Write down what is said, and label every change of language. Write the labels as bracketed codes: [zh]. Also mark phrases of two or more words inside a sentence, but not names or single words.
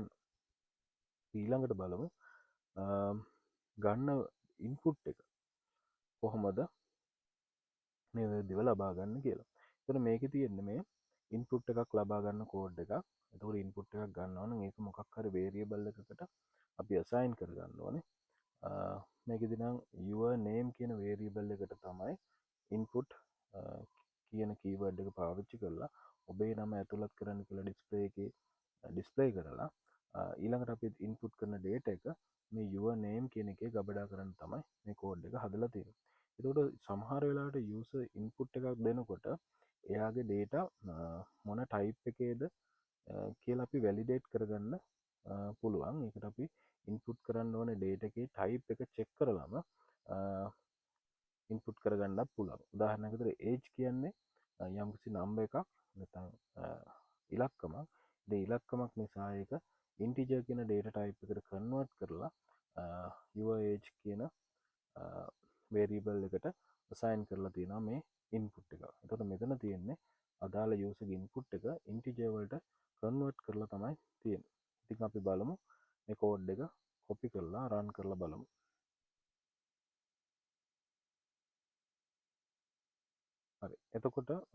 [si] ඊළඟට බලමු ගන්න ඉන්පුට් එක කොහොමද මේ වෙද්දිව ලබා ගන්න කියලා. එතකොට මේකේ තියෙන්නේ මේ ඉන්පුට් එකක් ලබා ගන්න කෝඩ් එකක්. එතකොට ඉන්පුට් එකක් ගන්නවා නම් ඒක මොකක් හරි වේරියබල් එකකට අපි assign කරගන්න ඕනේ. මේකෙදි නම් [en] your name [si] කියන වේරියබල් එකට තමයි input කියන කීවර්ඩ් එක පාවිච්චි කරලා ඔබේ නම ඇතුළත් කරන්න කියලා ඩිස්ප්ලේ එකේ ඩිස්ප්ලේ කරලා ඊළඟට අපි ඉන්පුට් කරන data එක මේ [en] your name [si] කියන එකේ ගබඩා කරන්න තමයි මේ කෝඩ් එක හදලා තියෙන්නේ. එතකොට සමහර වෙලාවට [en] user input [si] එකක් දෙනකොට එයාගේ data මොන type එකේද කියලා අපි validate කරගන්න පුළුවන්. ඒකට අපි ඉන්පුට් කරන්න ඕනේ data එකේ type එක check කරලම ඉන්පුට් කරගන්නත් පුළුවන්. උදාහරණයක් විදිහට age කියන්නේ යම්කිසි number එකක් නැත්නම් ඉලක්කමක්. ඒ ඉලක්කමක් නිසා ඒක integer කියන [en] data type [si] එකට convert කරලා [en] your age [si] කියන variable එකට assign කරලා තියෙනවා මේ input එක. එතකොට මෙතන තියෙන්නේ අදාළ user ගේ input එක integer වලට convert කරලා තමයි තියෙන්නේ. ඉතින් අපි බලමු මේ code එක copy කරලා run කරලා බලමු. හරි. එතකොට